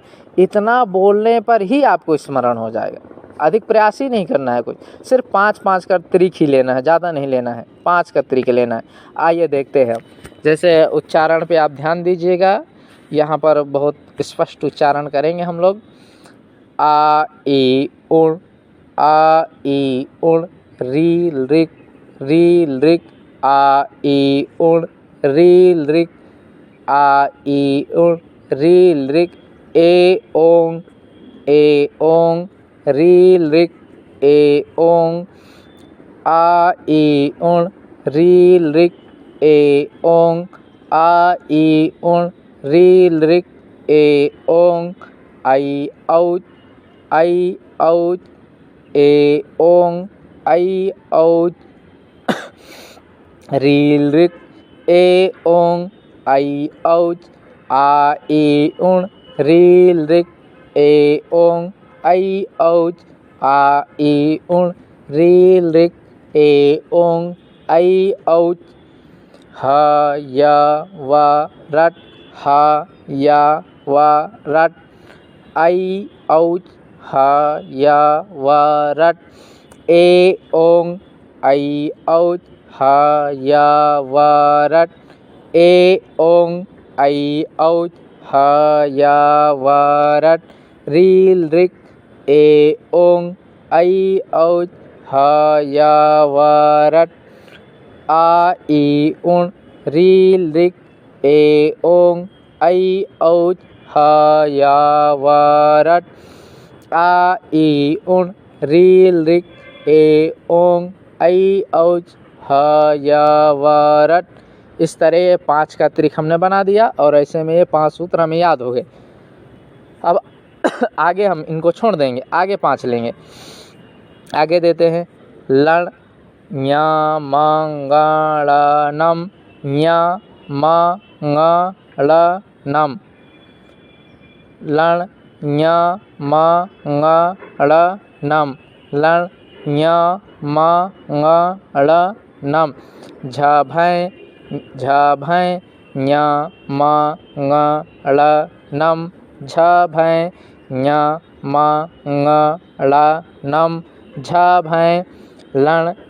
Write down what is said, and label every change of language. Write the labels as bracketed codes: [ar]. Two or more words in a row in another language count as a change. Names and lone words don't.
[hi] इतना बोलने पर ही आपको स्मरण हो जाएगा। अधिक प्रयास ही नहीं करना है कुछ, सिर्फ 5-5 का त्रिक ही लेना है, ज़्यादा नहीं लेना है, 5 का त्रिक लेना है। आइए देखते हैं। जैसे उच्चारण पे आप ध्यान दीजिएगा, यहाँ पर बहुत स्पष्ट उच्चारण करेंगे हम लोग। [sa] आ ई उण, आ ई उण, री लृक, री लृक, आ ई उण, री लृक, आ ई उण, री लृक, ए ओंग, ए ओंग, री लृक, ए ओंग, आ ई उण, री लृक, ए ओंग, आ ई उण, री लृक, ए ओंग, आई औच, आई औच, ए ओंग, आई औच, री लृक, ए ओंग, आई औच, आ ई उण, री लृक, ए ओंग, आई औच, आ ई उण, री लृक, ए ओंग, आई औच। ह या व रट, ह या व रट, आई औच, ह या व रट, ए ओंग, आई औच, ह या व रट, ए ओंग, आई औच, ह या व रट, री लृक, ए ओंग, आई औच, ह या व रट, आ ई उण, री लृक, ए ओंग, आई औच, ह या व रट, आ ई उण, री लृक, ए ओंग, आई औच, ह या व रट। [hi] इस तरह 5 का त्रिक हमने बना दिया और ऐसे में ये 5 सूत्र हमें याद हो गए। अब आगे हम इनको छोड़ देंगे, आगे 5 लेंगे। आगे देते हैं लण [sa] ञमंगलनम, ञमंगलनम, लण ञमंगलनम, लण ञमंगलनम, झभै, झभै, ञमंगलनम, झभै, ञमंगलनम, झभै, लण